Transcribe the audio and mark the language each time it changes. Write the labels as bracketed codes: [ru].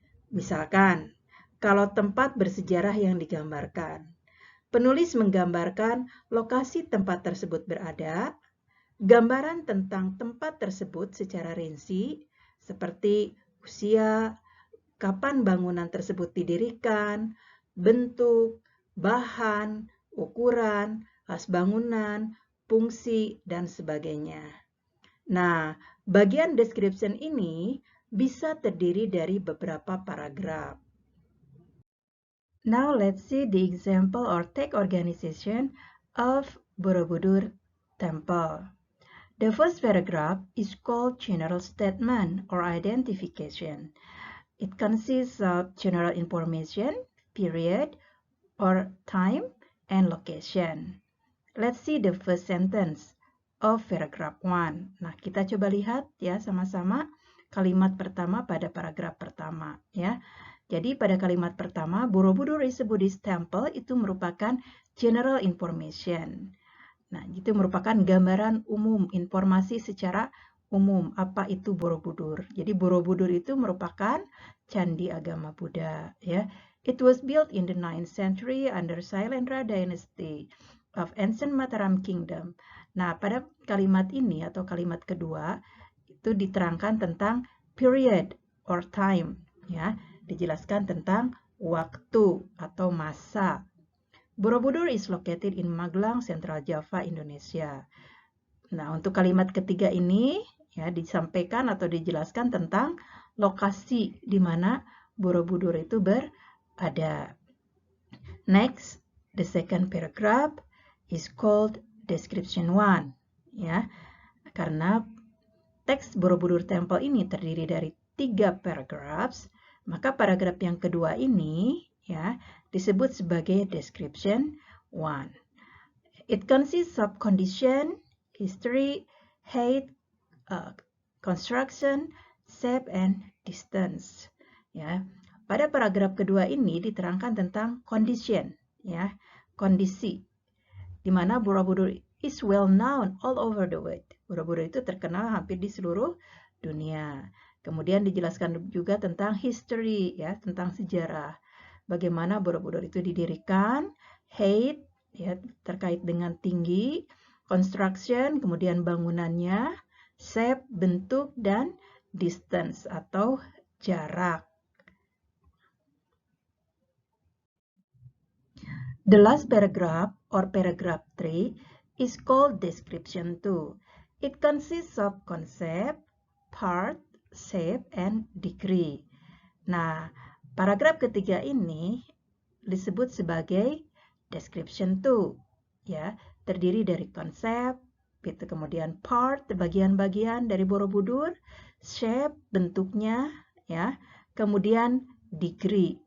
[id] Misalkan, kalau tempat bersejarah yang digambarkan, penulis menggambarkan lokasi tempat tersebut berada, gambaran tentang tempat tersebut secara rinci, seperti usia, kapan bangunan tersebut didirikan, bentuk, bahan, ukuran, khas bangunan, fungsi, dan sebagainya. Nah, bagian description ini bisa terdiri dari beberapa paragraf. [en] Now let's see the example or text organization of Borobudur Temple. The first paragraph is called general statement or identification. It consists of general information, period, or time, and location. Let's see the first sentence of paragraph 1. [id] Nah, kita coba lihat ya sama-sama kalimat pertama pada paragraf pertama ya. Jadi pada kalimat pertama, [en] Borobudur is a Buddhist temple [id] itu merupakan [en] general information. [id] Nah, itu merupakan gambaran umum, informasi secara umum apa itu Borobudur. Jadi Borobudur itu merupakan candi agama Buddha ya. [en] It was built in the 9th century under Sailendra dynasty of ancient Mataram Kingdom. [id] Nah, pada kalimat ini atau kalimat kedua itu diterangkan tentang [en] period or time [id] ya. Dijelaskan tentang waktu atau masa. [en] Borobudur is located in Magelang, Central Java, Indonesia. [id] Nah, untuk kalimat ketiga ini ya disampaikan atau dijelaskan tentang lokasi di mana Borobudur itu berada. [en] Next, the second paragraph is called description 1 [id] ya. Karena teks Borobudur Temple ini terdiri dari 3 paragraphs, maka paragraf yang kedua ini ya disebut sebagai description 1. [en] It consists of condition, history, height, construction, shape, and distance. [id] Ya, pada paragraf kedua ini diterangkan tentang condition, ya, kondisi, di mana [en] Borobudur is well known all over the world. [id] Borobudur itu terkenal hampir di seluruh dunia. Kemudian dijelaskan juga tentang history, ya, tentang sejarah. Bagaimana Borobudur itu didirikan, height, ya, terkait dengan tinggi, construction, kemudian bangunannya, shape, bentuk, dan distance atau jarak. [en] The last paragraph, or paragraph 3, is called description 2. It consists of concept, part, shape, and degree. [id] Nah, paragraf ketiga ini disebut sebagai description 2. Ya, terdiri dari konsep, itu kemudian part, bagian-bagian dari Borobudur, shape, bentuknya, ya, kemudian degree.